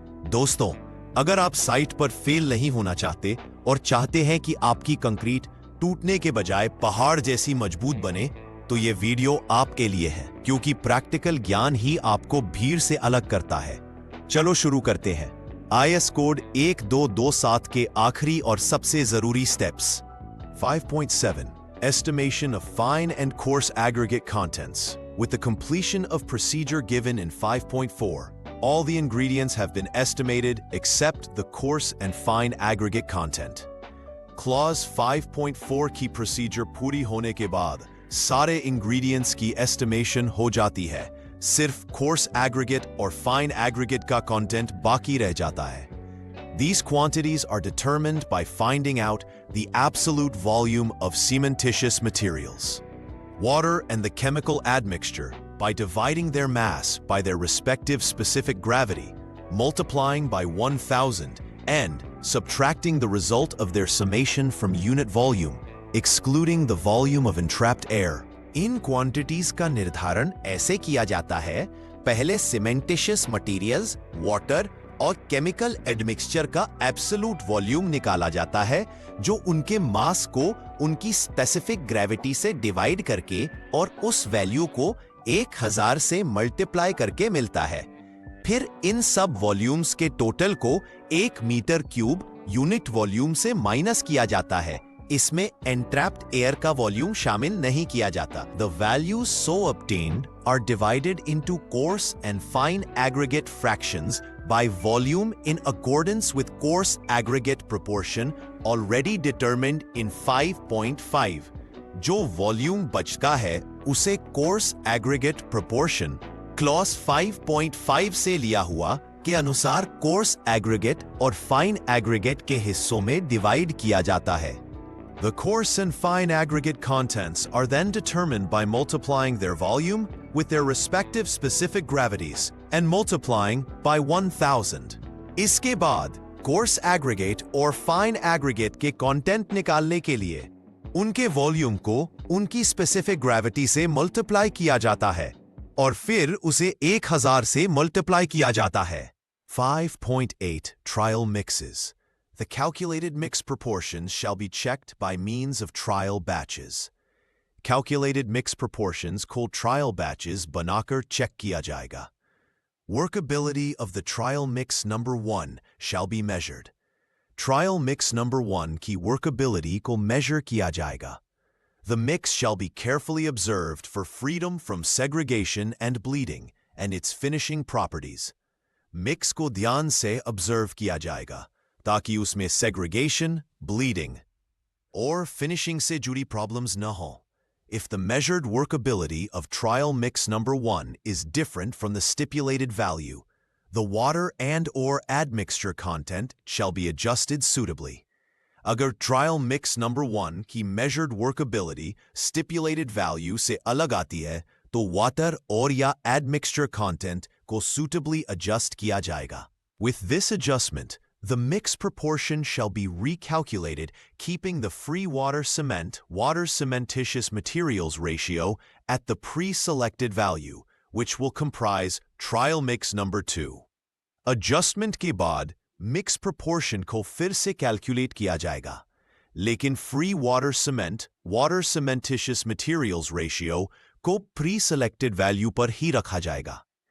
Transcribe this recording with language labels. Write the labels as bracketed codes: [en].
[hi] दोस्तों, अगर आप साइट पर फेल नहीं होना चाहते और चाहते हैं कि आपकी कंक्रीट टूटने के बजाय पहाड़ जैसी मजबूत बने, तो ये वीडियो आपके लिए है, क्योंकि प्रैक्टिकल ज्ञान ही आपको भीड़ से अलग करता है। चलो शुरू करते हैं। IS कोड 1227 के आखिरी और सबसे जरूरी steps. [en] 5.7 Estimation of fine and coarse aggregate contents. With the completion of procedure given in 5.4, all the ingredients have been estimated except the coarse and fine aggregate content. [hi] Clause 5.4 की procedure पूरी होने के बाद सारे ingredients की estimation हो जाती है। सिर्फ coarse aggregate और fine aggregate का content बाकी रह जाता है। [en] These quantities are determined by finding out the absolute volume of cementitious materials. Water and the chemical admixture by dividing their mass by their respective specific gravity, multiplying by 1000, and subtracting the result of their summation from unit volume, excluding the volume of entrapped air. [hi] In quantities का निर्धारण ऐसे किया जाता है, पहले सीमेंटिशियस materials, water और chemical admixture का absolute volume निकाला जाता है, जो उनके मास को उनकी स्पेसिफिक ग्रेविटी से डिवाइड करके और उस वैल्यू को 1000 से मल्टीप्लाई करके मिलता है। फिर इन सब वॉल्यूम्स के टोटल को 1 मीटर क्यूब यूनिट वॉल्यूम से माइनस किया जाता है। इसमें entrapped एयर का वॉल्यूम शामिल नहीं किया जाता। [en] The values so obtained are divided into coarse and fine aggregate fractions by volume in accordance with coarse aggregate proportion already determined in 5.5. [hi] जो वॉल्यूम बचता है उसे coarse aggregate proportion clause 5.5 से लिया हुआ के अनुसार coarse aggregate और fine aggregate के हिस्सों में डिवाइड किया जाता है। [en] The coarse and fine aggregate contents are then determined by multiplying their volume with their respective specific gravities and multiplying by 1000. [hi] इसके बाद coarse aggregate और fine aggregate के content निकालने के लिए उनके वॉल्यूम को उनकी specific gravity से multiply किया जाता है और फिर उसे 1000 से multiply किया जाता है। [en] 5.8 Trial mixes. The calculated mix proportions shall be checked by means of trial batches. Calculated mix proportions called trial batches [hi] बनाकर check किया जाएगा। [en] Workability of the trial mix number 1 shall be measured. [hi] Trial mix number 1 की workability को measure किया जाएगा। [en] The mix shall be carefully observed for freedom from segregation and bleeding and its finishing properties. [hi] Mix को ध्यान से observe किया जाएगा, ताकि उसमें segregation, bleeding और finishing से जुड़ी problems न हो। [en] If the measured workability of trial mix number 1 is different from the stipulated value, the water and or admixture content shall be adjusted suitably. [hi] अगर trial mix number 1 की measured workability stipulated value से अलग आती है, तो water और या admixture content को suitably adjust किया जाएगा। [en] With this adjustment, the mix proportion shall be recalculated, keeping the free water cementitious materials ratio at the pre-selected value, which will comprise trial mix number 2. [hi] Adjustment के बाद mix proportion को फिर से calculate किया जाएगा, लेकिन free water cementitious materials ratio को pre-selected value पर ही रखा जाएगा।